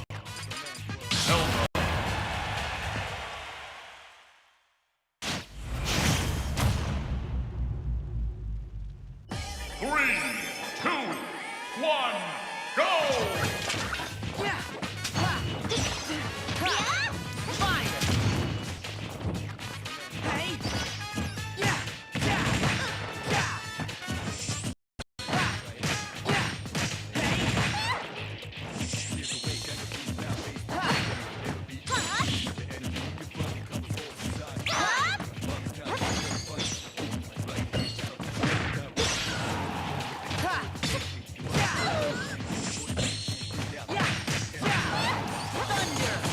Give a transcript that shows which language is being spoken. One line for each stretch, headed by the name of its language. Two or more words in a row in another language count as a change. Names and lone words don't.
English: Helma. 3, 2, 1, go! Yeah. Ha. Ha. Fire. Hey. Yeah. Yeah. Yeah. Ha. Yeah. Hey. Ha. Ha. Yeah. Yeah. Thunder.